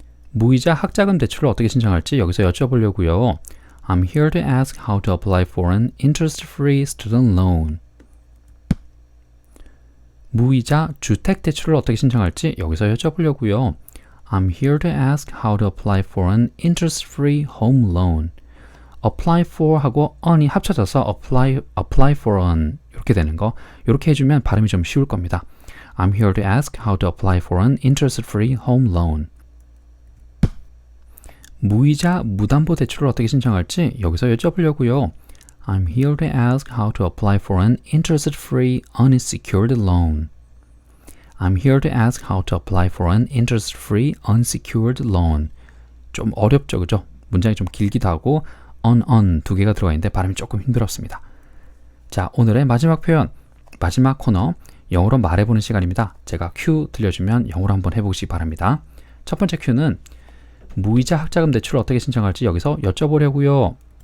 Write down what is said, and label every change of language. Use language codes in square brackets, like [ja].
[ko] 무이자 학자금 대출을 어떻게 신청할지 여기서 여쭤보려고요. [en] I'm here to ask how to apply for an interest-free student loan. [ko] 무이자 주택대출을 어떻게 신청할지 여기서 여쭤보려고요. [en] I'm here to ask how to apply for an interest-free home loan. [ko] apply for 하고 on이 합쳐져서 [en] apply for an [ko] 이렇게 되는 거 이렇게 해주면 발음이 좀 쉬울 겁니다. [en] I'm here to ask how to apply for an interest-free home loan. [ko] 무이자 무담보 대출을 어떻게 신청할지 여기서 여쭤보려고요. [en] I'm here to ask how to apply for an interest-free unsecured loan. I'm here to ask how to apply for an interest-free unsecured loan. [ko] 좀 어렵죠, 그죠? 문장이 좀 길기도 하고 on 두 개가 들어가 있는데 발음이 조금 힘들었습니다. 자, 오늘의 마지막 표현, 마지막 코너 영어로 말해보는 시간입니다. 제가 큐 들려주면 영어로 한번 해보시기 바랍니다. 첫 번째 큐는 무이자 학자금 대출을 어떻게 신청할지 여기서 여쭤보려고요.